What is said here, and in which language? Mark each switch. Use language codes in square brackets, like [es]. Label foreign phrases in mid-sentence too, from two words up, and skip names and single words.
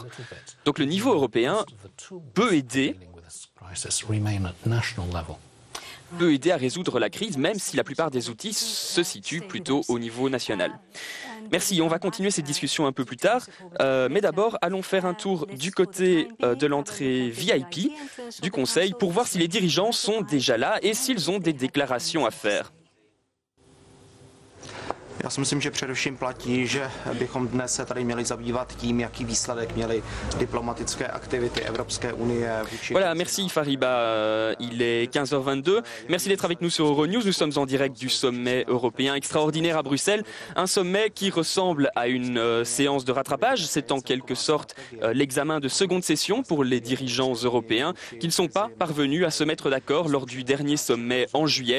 [fr] Donc le niveau européen peut aider à résoudre la crise, même si la plupart des outils se situent plutôt au niveau national. Merci, on va continuer cette discussion un peu plus tard, mais d'abord, allons faire un tour du côté de l'entrée VIP du Conseil pour voir si les dirigeants sont déjà là et s'ils ont des déclarations à faire. [cs] Já si myslím, že především platí, že bychom dnes se tady měli zabývat tím, jaký výsledek měly diplomatické aktivity Evropské unie. [fr] Voilà, merci Fariba. Il est 15h22. Merci d'être avec nous sur Euronews. Nous sommes en direct du sommet européen extraordinaire à Bruxelles. Un sommet qui ressemble à une séance de rattrapage. C'est en quelque sorte l'examen de seconde session pour les dirigeants européens qui ne sont pas parvenus à se mettre d'accord lors du dernier sommet en juillet.